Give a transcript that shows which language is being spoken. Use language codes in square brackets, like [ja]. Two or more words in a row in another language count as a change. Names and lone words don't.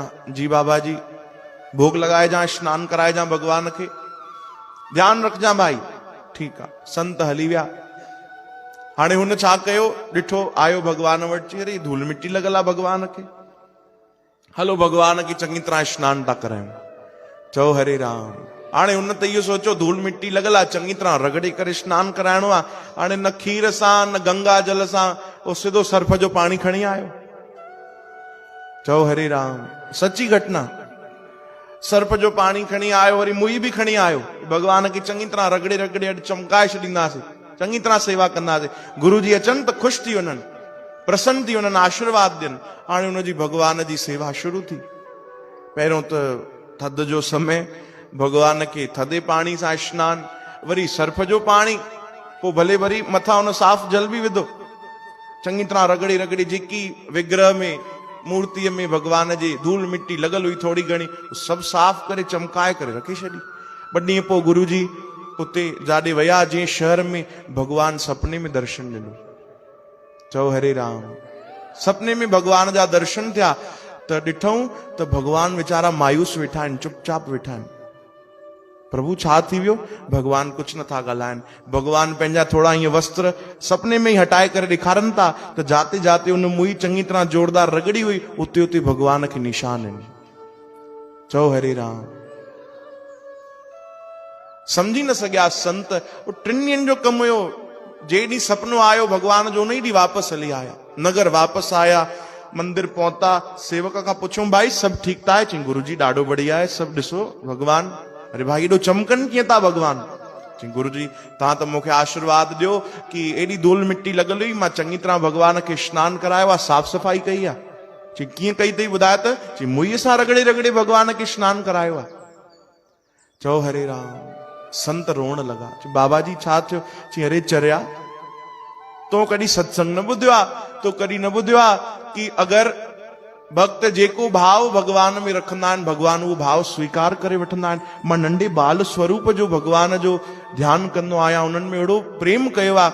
[sd] जी बाबा जी, भोग लगाइजां, स्नान कराइजां, भगवान खे ध्यानु रखजां भाई। ठीकु आहे, संत हली विया। हाणे हुन छा कयो, ॾिठो आयो भगवान वटि, चई अरे धूल मिट्टी लॻल आहे भगवान खे, हलो भगवान खे चङी तरह स्नान था करायूं। चओ हरे राम। हाणे हुन त इहो सोचियो धूल मिट्टी लॻल आहे, चङी तरह रगड़े करे स्नान कराइणो आहे। हाणे न खीर सां न गंगा जल सां, उहो सिधो सर्फ जो पाणी खणी आयो। चओ हरे राम, सची घटना। सर्फ जो पाणी खणी आयो, वरी मुई बि खणी आयो, भगवान खे चङी तरह रगड़े रगड़े अॼु चमकाए छॾींदासीं, चङी तरह सेवा कंदासीं। गुरु जी अचनि त ख़ुशि थी वञनि, प्रसन्न थी वञनि, आशीर्वाद ॾियनि। हाणे हुनजी भगवान जी सेवा शुरू थी। पहिरियों त थधि जो समय, भगवान खे थधे पाणी सां स्नान, वरी सर्फ जो पाणी, पोइ भले वरी मथां हुन साफ़ जल बि विधो, चङी तरह रगड़ी रगड़ी जेकी विग्रह में मूर्तिअ में भगवान जे धूल मिट्टी लॻल हुई थोरी घणी, सभु साफ़ करे चमकाए करे रखी छॾी। 2 ॾींहं पोइ गुरु जी उते जाॾे विया, जंहिं शहर में भगवान सपने में दर्शन ॾिनो। चओ हरे राम। सपने में भगवान जा दर्शन थिया त ॾिठऊं त भगवान वीचारा मायूस वेठा आहिनि, चुपचाप वेठा आहिनि। प्रभु छा थी वियो? भगवान कुझु नथा ॻाल्हाइनि। भगवान पंहिंजा थोरा ईअं वस्त्र सपने में ई हटाए करे ॾेखारनि था त जाते जाते उन मुई चङी तरह जोरदार रगड़ी हुई, उते उते भगवान खे निशान आहिनि। चओ हरे राम। समझी न सघिया संत। 3 ॾींहंनि जो कमु हुयो। जे ॾींहुं सपनो आयो भगवान जो, उन ई ॾींहुं वापसि हली आया, नगर वापसि आया, मंदिर पहुता। सेवक खां पुछूं भाई सभु ठीकु था? चई गुरु जी ॾाढो बढ़िया आहे, सभु ॾिसो भगवान। अरे भाई एॾो चमकनि कीअं था भगवान? चई गुरु जी तव्हां त मूंखे आशीर्वाद ॾियो कि एॾी धूल मिट्टी लॻल हुई, मां चङी तरह भगवान खे स्नान करायो आहे, साफ़ सफ़ाई कई आहे। चई कीअं कई अथई ॿुधाए त? चई मुईअ सां रगड़े रगड़े भगवान खे स्नान करायो आहे। चओ हरे राम। संत रोअण लॻा। चई बाबा जी छा थियो? चई अरे चरिया, तो कॾहिं सत्संग न ॿुधियो आहे, तो कॾहिं न ॿुधियो आहे कि अगरि भक्त जेको भाव भगवान में रखंदा आहिनि, भगवान उहो भाव स्वीकार करे वठंदा आहिनि। मां नंढे बाल स्वरूप जो भगवान जो ध्यानु कंदो आहियां, उन्हनि में अहिड़ो प्रेम कयो आहे।